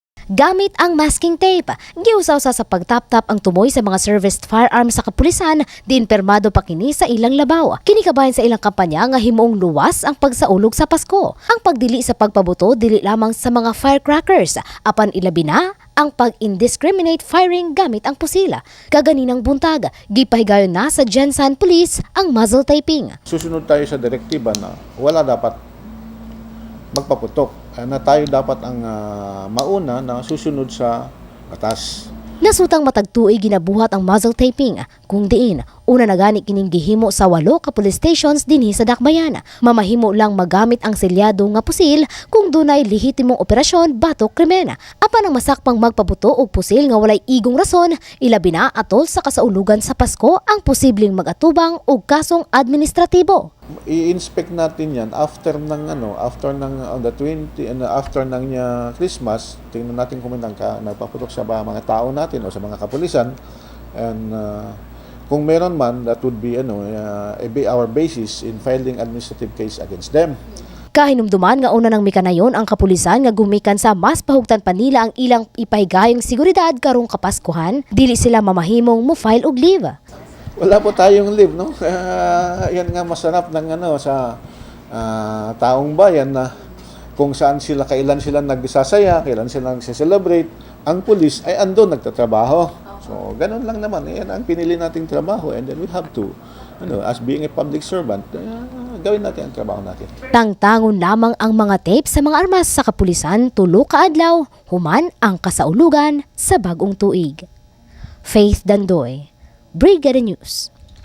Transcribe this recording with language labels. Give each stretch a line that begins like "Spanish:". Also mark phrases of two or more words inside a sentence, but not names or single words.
Cebuano: Gamit ang
English: masking tape,
Cebuano: giusaw sa pagtaptap ang tumoy sa mga
English: serviced firearms
Cebuano: sa kapulisan, din permado pa kini sa ilang labaw. Kini kabahin sa ilang kampanya nga himuong luwas ang pagsaulog sa Pasko. Ang pagdili sa pagpabuto dili lamang sa mga firecrackers, apan ilabi na ang pag-indiscriminate firing gamit ang pusila. Kaganinang buntag, gipahigayon na sa Gensan Police ang
English: muzzle taping.
Filipino: Susunod tayo sa direktiba na wala dapat magpaputok. Na tayo dapat ang mauna na susunod sa batas.
Cebuano: Nasutang matagtuoy ginabuhat ang
English: muzzle taping,
Cebuano: kung diin una na gani kining gihimo sa 8 ka
English: police stations
Cebuano: dinhi sa Dakbayan. Mamahimo lang magamit ang selyado nga pusil kung dunay lehitimong operasyon batok krimen. Apan ang masakpang magpabuto og pusil nga walay igong rason, ilabi na atol sa kasaulugan sa Pasko ang posibleng magatubang og kasong administratibo.
Filipino: I-inspect natin 'yan after ng on the 20 and after ng Christmas. Tingnan natin kung nagpaputok sa mga tao natin o sa mga kapulisan, and kung meron man,
English: that would be our basis in filing administrative case against them.
Cebuano: Kahinumduman nga una ng mikanayon ang kapulisan nga gumikan sa mas pahugtan pa nila ang ilang ipahigayong seguridad karong Kapaskuhan, dili sila mamahimong mo file og leave.
Filipino: Wala po tayong leave, no? Yan nga masarap ng sa taong bayan na kung kailan sila nagsasaya, kailan sila nagse-celebrate, ang pulis ay andun nagtatrabaho. So, ganun lang naman. Yan ang pinili nating trabaho,
English: and then we have to, as being a public servant,
Filipino: gawin natin ang trabaho natin.
Cebuano: Tangtangon lamang ang mga tape sa mga armas sa kapulisan tulo ka adlaw, human ang kasaulugan sa bagong tuig. Faith Dandoy, Brigada News.